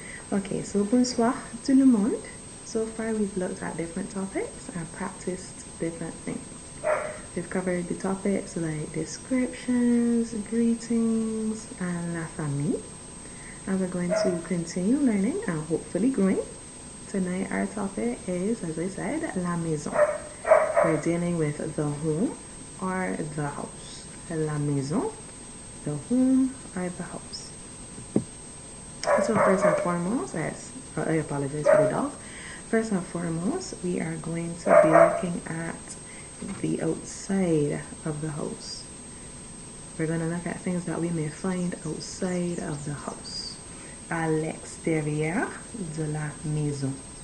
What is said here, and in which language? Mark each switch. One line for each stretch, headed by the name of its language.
English: Okay, so
French: bonsoir tout le monde.
English: So far we've looked at different topics and practiced different things. We've covered the topics like descriptions, greetings, and la famille. And we're going to continue learning and hopefully growing. Tonight our topic is, as I said, la maison. We're dealing with the home or the house. La maison, the home or the house. So first and foremost, I apologize for the dog. First and foremost, we are going to be looking at the outside of the house. We're going to look at things that we may find outside of the house.
French: À l'extérieur de la maison.